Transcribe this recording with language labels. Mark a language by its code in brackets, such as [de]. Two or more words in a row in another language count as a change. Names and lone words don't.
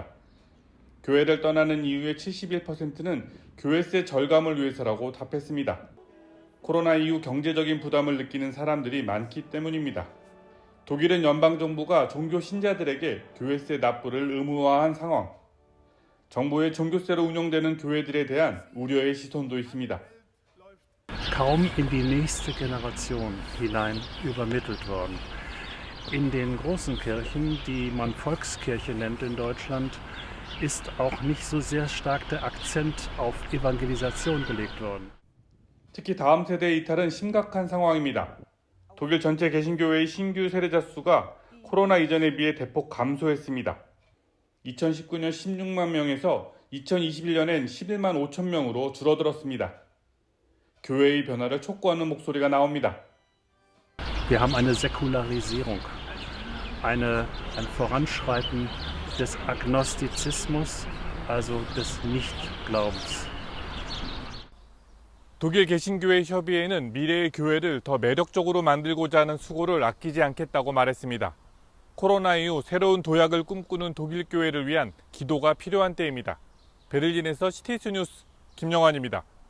[ko] 교회를 떠나는 이유의 71%는 교회세 절감을 위해서라고 답했습니다. 코로나 이후 경제적인 부담을 느끼는 사람들이 많기 때문입니다. 독일은 연방정부가 종교 신자들에게 교회세 납부를 의무화한 상황. 정부의 종교세로 운영되는 교회들에 대한 우려의 시선도 있습니다. [de] kaum in die nächste Generation hinein übermittelt worden. In den großen Kirchen, die man Volkskirche nennt in Deutschland, ist auch nicht so sehr stark der Akzent auf Evangelisation gelegt worden. [ko] 특히 다음 세대의 이탈은 심각한 상황입니다. 독일 전체 개신교회의 신규 세례자 수가 코로나 이전에 비해 대폭 감소했습니다. 2019년 16만 명에서 2021년엔 11만 5천 명으로 줄어들었습니다. 교회의 변화를 촉구하는 목소리가 나옵니다. [de] Wir haben eine Säkularisierung, ein Voranschreiten des Agnostizismus, also des Nichtglaubens. [ko] 독일 개신교회 협의회는 미래의 교회를 더 매력적으로 만들고자 하는 수고를 아끼지 않겠다고 말했습니다. 코로나 이후 새로운 도약을 꿈꾸는 독일 교회를 위한 기도가 필요한 때입니다. 베를린에서 CTS 뉴스 김영환입니다.